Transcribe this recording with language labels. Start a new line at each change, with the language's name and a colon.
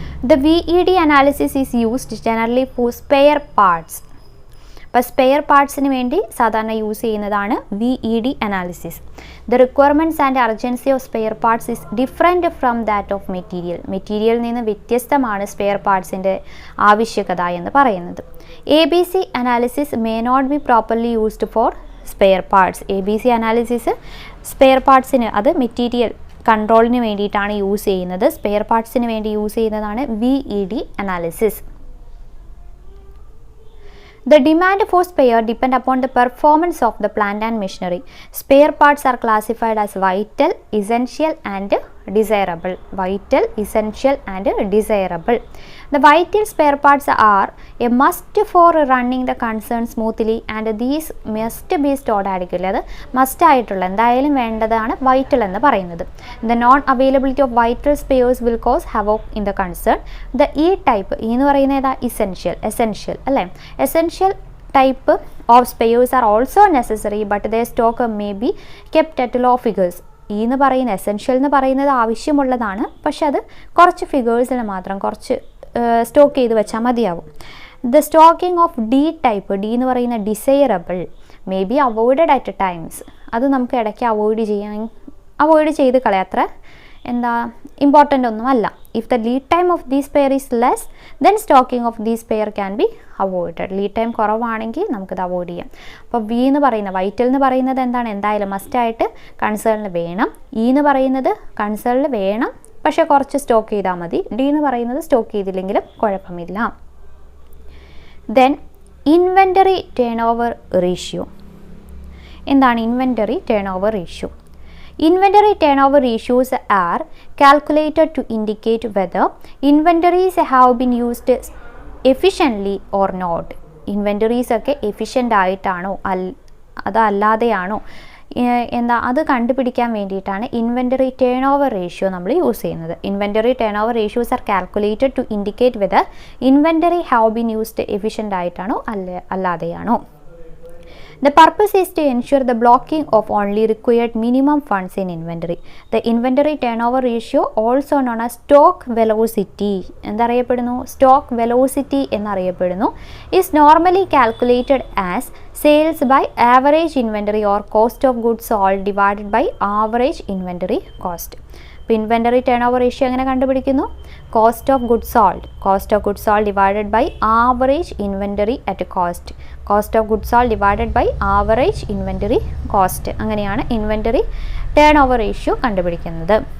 English: The VED analysis is used generally for spare parts.
Malayalam: അപ്പോൾ spare പാർട്സിന് വേണ്ടി സാധാരണ use ചെയ്യുന്നതാണ് VED analysis.
English: The requirements and urgency of spare parts is different from that of material.
Malayalam: മെറ്റീരിയലിൽ നിന്ന് വ്യത്യസ്തമാണ് spare പാർട്സിൻ്റെ ആവശ്യകത എന്ന് പറയുന്നത്.
English: ABC analysis may not be properly used for spare parts.
Malayalam: ABC analysis spare പാർട്സിന്, അത് മെറ്റീരിയൽ കൺട്രോളിന് വേണ്ടിയിട്ടാണ് use ചെയ്യുന്നത്. Spare പാർട്സിന് വേണ്ടി യൂസ് ചെയ്യുന്നതാണ് VED analysis.
English: The demand for spare depend upon the performance of the plant and machinery. Spare parts are classified as vital, essential and desirable. Vital, essential and desirable. The vital spare parts are a must for running the concern smoothly and these must be stored adequately.
Malayalam: അത് must ആയിട്ടുള്ള എന്തായാലും വേണ്ടതാണ് vital എന്ന് പറയുന്നത്.
English: The non availability of vital spares will cause havoc in the concern. The E type, E
Malayalam: എന്ന് പറയുന്നത് ഏതാ? essential അല്ലേ?
English: Essential type of spares are also necessary but their stock may be kept at low figures.
Malayalam: എന്ന് പറയുന്ന essential എന്ന് പറയുന്നത് ആവശ്യമുള്ളതാണ്, പക്ഷെ അത് കുറച്ച് ഫിഗേഴ്സിൽ മാത്രം കുറച്ച് സ്റ്റോക്ക് ചെയ്ത് വെച്ചാൽ മതിയാവും.
English: the stocking of D type, D
Malayalam: എന്ന് പറയുന്ന
English: Desirable, may be avoided at times.
Malayalam: അത് നമുക്ക് ഇടയ്ക്ക് അവോയ്ഡ് ചെയ്ത് കളയാത്ര എന്താ ഇമ്പോർട്ടൻ്റ് ഒന്നുമല്ല.
English: If the lead time of these pair is less than stocking of these pair can be avoided.
Malayalam: Lead time കുറവാണെങ്കിൽ നമുക്കത് അവോയ്ഡ് ചെയ്യാം. അപ്പോൾ V എന്ന് പറയുന്ന വൈറ്റൽ എന്ന് പറയുന്നത് എന്താണ്? എന്തായാലും മസ്റ്റായിട്ട് കൺസേണിൽ വേണം. E എന്ന് പറയുന്നത് കൺസേണിൽ വേണം, പക്ഷേ കുറച്ച് സ്റ്റോക്ക് ചെയ്താൽ മതി. D എന്ന് പറയുന്നത് സ്റ്റോക്ക് ചെയ്തില്ലെങ്കിലും കുഴപ്പമില്ല. Then
English: Inventory turnover ratio.
Malayalam: എന്താണ്
English: Inventory turnover ratio? Inventory turnover ratios are calculated to indicate whether inventories have been used efficiently or not.
Malayalam: Inventories ഒക്കെ എഫിഷ്യൻ്റ് ആയിട്ടാണോ അതല്ലാതെയാണോ അത് കണ്ടുപിടിക്കാൻ വേണ്ടിയിട്ടാണ് ഇൻവെൻ്ററി ടേൺ ഓവർ റേഷ്യോ നമ്മൾ use ചെയ്യുന്നത്.
English: inventory turnover ratios are calculated to indicate whether inventory have been used efficient
Malayalam: ആയിട്ടാണോ അല്ലാതെയാണോ.
English: The purpose is to ensure the blocking of only required minimum funds in inventory. The inventory turnover ratio, also known as stock velocity,
Malayalam: എന്നറിയപ്പെടുന്നു stock velocity എന്നറിയപ്പെടുന്നു,
English: is normally calculated as sales by average inventory or cost of goods sold divided by average inventory cost.
Malayalam: അപ്പോൾ
English: inventory turnover ratio
Malayalam: എങ്ങനെ കണ്ടുപിടിക്കുന്നു?
English: Cost of goods sold divided by average inventory at cost. Cost of goods sold divided by average inventory cost.
Malayalam: അങ്ങനെയാണ് inventory turn over ratio കണ്ടുപിടിക്കുന്നത്.